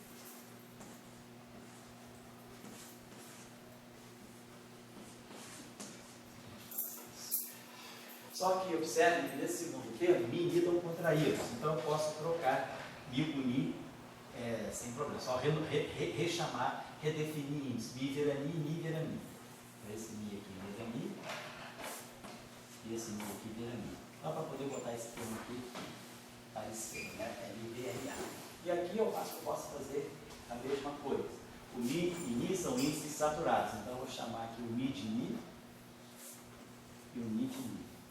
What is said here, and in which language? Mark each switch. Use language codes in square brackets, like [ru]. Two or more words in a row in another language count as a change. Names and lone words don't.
[pt] Só que observe que nesse segundo termo, Mi e Ni estão contraídos. Então eu posso trocar Mi por Ni sem problema. Só rechamar, redefinir isso. Mi vira Ni vira Mi. Esse Mi aqui vira Mi. E esse Mi aqui vira Mi. Só para poder botar esse termo aqui parecido, né? MB, NA. E aqui eu posso fazer a mesma coisa. O Mi e Ni são índices saturados. Então eu vou chamar aqui o Mi de Ni e o Ni de Ni.